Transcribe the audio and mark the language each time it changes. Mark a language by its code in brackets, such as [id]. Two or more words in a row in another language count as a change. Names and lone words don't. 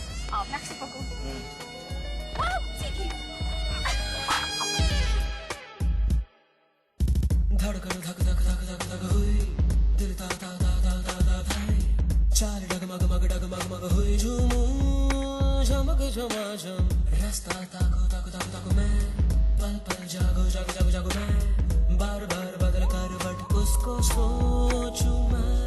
[fr] Oh, merci beaucoup. Wow, c'est qui? [hi] धड़कन धक धक धक धक धक हुई, दिल ता ता ता ता ता ता भाई, चाल डगमग मग डगमग मग हुई, झूमू झमक झमाझम, रास्ता ताको ताको ताको ताको मैं, पल पल जागो जागो जागो जागो मैं, बार बार बदल करवट उसको सोचूं मैं।